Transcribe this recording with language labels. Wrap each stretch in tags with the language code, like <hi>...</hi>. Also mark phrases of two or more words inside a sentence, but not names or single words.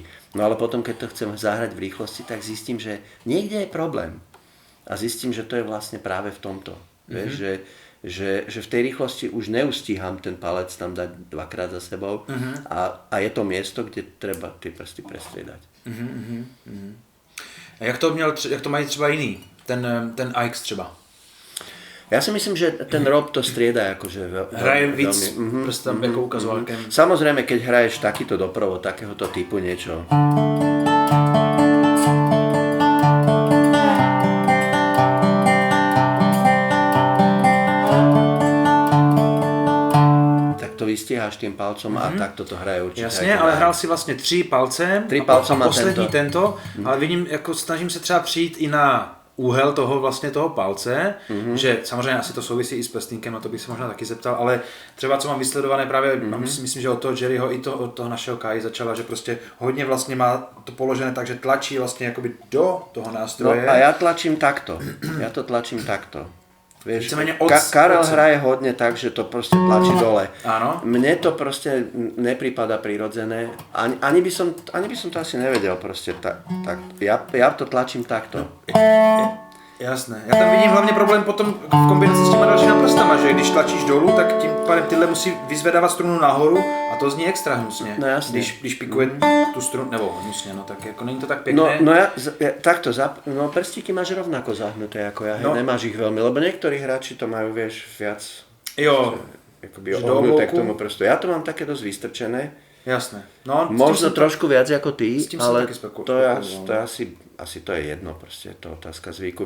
<sk>No ale potom, keď to chcem zahrať v rýchlosti, tak zistím, že niekde je problém. A zistím, že to je vlastne práve v tomto. Vieš, že v tej rýchlosti už neustíham ten palec tam dať 2-krát za sebou a je to miesto, kde treba tie prsty prestriedať.</sk> <cs>A jak to mají třeba jiný? Ten Ix třeba?</cs> <sk>Ja si myslím, že ten Rob to strieda akože hraje víc prstom ako ukazovákem. Samozrejme, keď hraješ takýto doprovod, takéhoto typu niečo. Vystieháš tým palcom a takto to hraje určite.</sk> <cs>Jasně, ale hrál si vlastně 3 palcem a poslední tento, ale vidím, jako snažím se třeba přijít i na úhel toho palce, že samozřejmě asi to souvisí i s prstínkem, na to bych se možná taky zeptal, ale třeba co mám vysledované právě, myslím, že od toho Jerryho i od toho našeho Kai začala, že prostě hodně vlastně má to položené tak, že tlačí vlastně jakoby do toho nástroje.</cs> <sk>No a ja to tlačím takto. Vieš, Karel hraje hodne tak, že to proste tlačí dole. Áno. Mne to proste nepripada prirodzené. Ani by som to asi nevedel proste tak. Ja to tlačím takto. Jasné.</sk> <cs>Já tam vidím hlavně problém potom v kombinaci s těma dalšíma prstama, že když tlačíš dolů, tak tím pádem tyhle musí vyzvedávat strunu nahoru a to zní extra hnusně. No jasně. Když pikuje tu strunu, nebo hnusně, no tak jako není to tak pěkné.</cs> <sk>No ja takto, prstíky máš rovnako zahnuté ako ja, nemáš ich veľmi, lebo niektorí hráči to majú, vieš, viac akoby ohnuté k tomu prstu. Ja to mám také dosť vystrčené. Jasné. No, možno trošku viac ako ty, ale to je asi to je jedno, proste je to otázka zvyku.</sk>